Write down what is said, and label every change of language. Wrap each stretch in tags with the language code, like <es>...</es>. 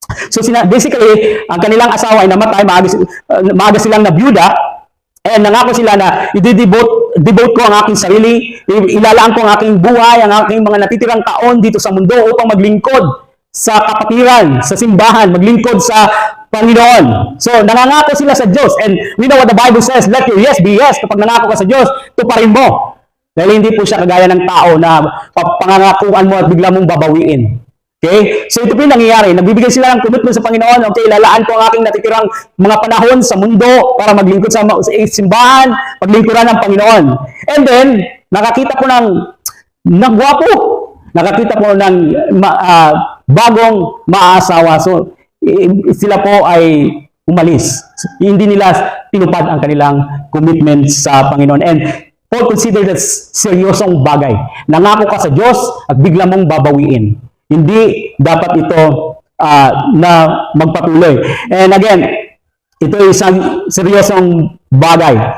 <tl>So basically, ang kanilang asawa ay namatay, maaga silang nabiyuda, and nangako sila na i-devote ko ang aking sarili, ilalaan ko ang aking buhay, ang aking mga natitirang taon dito sa mundo upang maglingkod sa kapatiran, sa simbahan, maglingkod sa Panginoon. So, nangangako sila sa Diyos.</tl> <en>And we know what the Bible says, let your yes be yes.</en> <tl>Kapag nangako ka sa Diyos, tuparin mo. Dahil hindi po siya kagaya ng tao na pangangakuan mo at bigla mong babawiin. Okay? So, ito po yung nangyayari. Nagbibigay sila ng commitment sa Panginoon. Okay, lalaan ko ang aking natitirang mga panahon sa mundo para maglingkod sa simbahan, paglingkuran ng Panginoon. And then, nakakita ko ng gwapo. nakakita po ng bagong maaasawa. So, sila po ay umalis. Hindi nila tinupad ang kanilang commitment sa Panginoon.</tl> <en>And Paul considered that</en> <tl>seryosong bagay. Nangako ka sa Diyos at bigla mong babawiin. Hindi dapat ito na magpatuloy.</tl> <en>And again,</en> <tl>ito ay isang seryosong bagay.</tl>